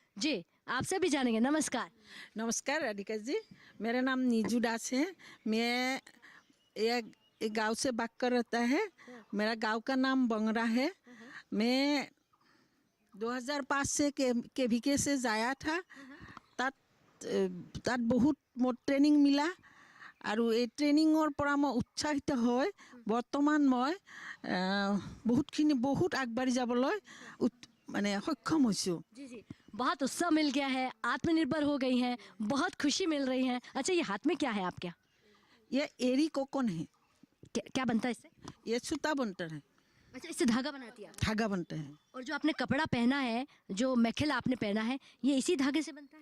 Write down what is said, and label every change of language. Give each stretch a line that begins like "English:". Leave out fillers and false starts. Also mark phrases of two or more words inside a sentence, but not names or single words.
Hindi: जी, आपसे भी जानेंगे। नमस्कार। नमस्कार राधिका जी, मेरा नाम नीजू दास है। मैं एक गांव से बात कर रहता है। मेरा गांव का नाम बंगरा है। मैं 2005 से केवीके से जाया था।
Assamese: তাত বহুত মোৰ ট্ৰেইনিং মিলা আৰু এই ট্ৰেইনিঙৰ পৰা মই উৎসাহিত হৈ বৰ্তমান মই বহুত আগবাঢ়ি যাবলৈ মানে সক্ষম হৈছোঁ।
Hindi: जी जी, बहुत उत्साह मिल गया है, आत्मनिर्भर हो गई हैं, बहुत खुशी मिल रही है। अच्छा, ये हाथ में क्या है आपके? ये एरी कोकन है, क्या बनता है इससे? ये सूता बनता है, अच्छा, इससे धागा बनाती है आप? धागा बनता है। और जो आपने कपड़ा पहना है, जो मेखला आपने पहना है, ये इसी धागे से बनता है?